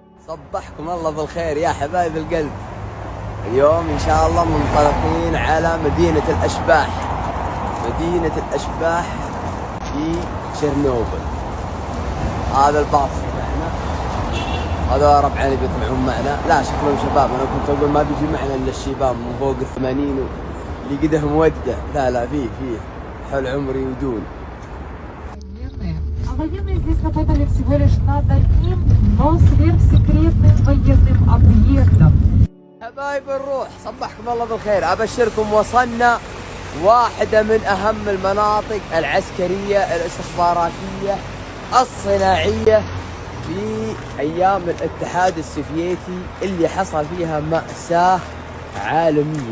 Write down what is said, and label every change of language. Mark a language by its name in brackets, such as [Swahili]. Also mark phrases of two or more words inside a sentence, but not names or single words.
[Arabic] صبحكم الله بالخير يا حبايب القلب. اليوم إن شاء الله منطلقين على مدينة الأشباح، مدينة الأشباح في تشيرنوبل. هذا الباص معنا، هذا ربعين بيطلعون معنا. لا شكلهم شباب، أنا كنت أقول ما بيجي معنا إلا الشباب من فوق 80 اللي قدهم ودة. لا فيه حول عمري ودون. [Russian] А военные здесь работали всего лишь над одним, но сверхсекретным военным объектом. [Arabic] حبايب الروح صبحكم الله بالخير. أبشركم وصلنا واحدة من أهم المناطق العسكرية الاستخباراتية الصناعية في أيام الاتحاد السوفيتي اللي حصل فيها مأساة عالمية.